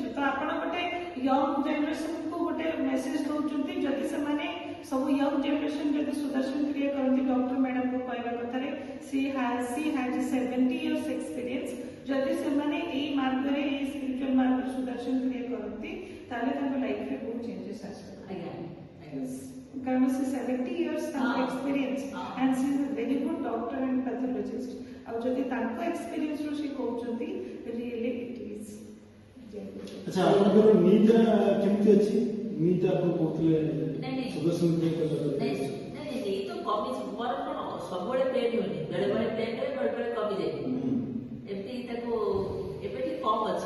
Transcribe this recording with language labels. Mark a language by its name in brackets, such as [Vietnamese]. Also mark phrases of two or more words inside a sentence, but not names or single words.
[Odia] ତ ଆପଣ ଗୋଟେ [English] young generationକୁ [Odia] ଗୋଟେ ମେସେଜ ଦଉଛନ୍ତି, ଯଦି ସେମାନେ ସବୁ [English] young generation [Odia] ଯଦି ସୁଦର୍ଶନ କ୍ରିୟା କରନ୍ତି, ଡକ୍ଟର ମ୍ୟାଡାମଙ୍କ କହିବା କଥାରେ [English] she has 70 years experience, [Odia] ଯଦି ସେମାନେ ଏଇ ମାର୍ଗରେ, ଏଇ ସ୍ପିରିଚୁଆଲ ମାର୍ଗରେ ସୁଦର୍ଶନ କ୍ରିୟା କରନ୍ତି, ତାହେଲେ ତାଙ୍କ ଲାଇଫରେ ବହୁତ ଚେଞ୍ଜେସ୍ ଆସିବ। କାରଣ ସେ 70 years ତାଙ୍କ ହଁ। [English] experience [Odia] ହଁ। [English] and she is a very good doctor and pathologist [Odia] ଆଉ ଯଦି ତାଙ୍କ experience ରୁ ସେ କହୁଛନ୍ତି [English] really it is [Odia] ଆଚ୍ଛା ଆପଣଙ୍କର ନିଦା କେମିତି ଅଛି ନିଦା ଆପଣ କହୁଥିଲେ ନାଇଁ। ସୁଦର୍ଶନ କ୍ରିୟା କଲା ନାଇଁ ନାଇଁ ଏଇ ତ କମିଛି ମୋର କଣ ସବୁବେଳେ ପେନ୍ ହୁଏନି ବେଳେବେଳେ ପେନ୍ ହୁଏ ବେଳେବେଳେ କମିଯାଏ ଏମିତି ତାକୁ ଏବେ ଟିକେ କମ୍ ଅଛି